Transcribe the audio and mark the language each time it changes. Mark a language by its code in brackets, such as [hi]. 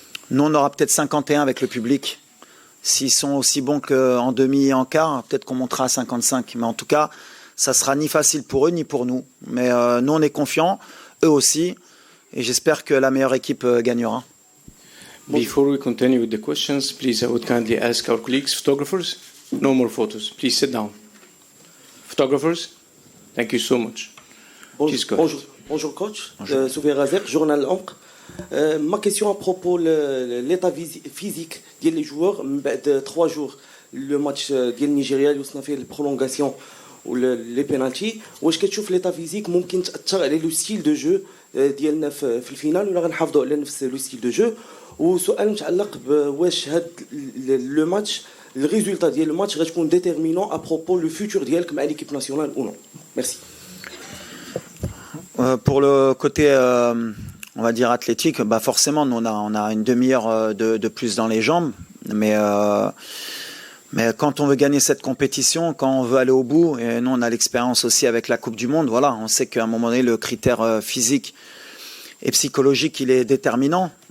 [fr] Nous, on aura peut-être 51 avec le public. S'ils sont aussi bons qu'en demi et en quart, peut-être qu'on montera à 55. Mais en tout cas, ça ne sera ni facile pour eux, ni pour nous. Mais nous, on est confiants, eux aussi. Et j'espère que la meilleure équipe gagnera. [en] Before we continue with the questions, please, I would kindly ask our colleagues, photographers, no more photos. Please sit down. Photographers, thank you so much. [fr] Bonjour coach, Soufiane Razek, journal Ankh. Ma question à propos de l'état physique des joueurs de 3 jours. Le match du Nigeria, où on a fait la prolongation ou les penalties. Où est-ce que tu trouves l'état physique [ar] ممكن تأثر على [fr] le style de jeu [ar] ديالنا في الفينال ولا غنحافظوا على نفس [fr] le style de jeu. [ar] وسؤال متعلق بواش هاد لو ماتش الريزولتا ديال الماتش غتكون [fr] ديتيرمينون ابروبو لو فيتور [ar] ديالك مع ليكيب ناسيونال او نو. ميرسي. [fr] Pour le côté, on va dire athlétique, bah forcément, nous, on a une demi-heure de plus dans les jambes. Mais quand on veut gagner cette compétition, quand on veut aller au bout, et nous, on a l'expérience aussi avec la Coupe du Monde, voilà, on sait qu'à un moment donné, le critère physique et psychologique, il est déterminant.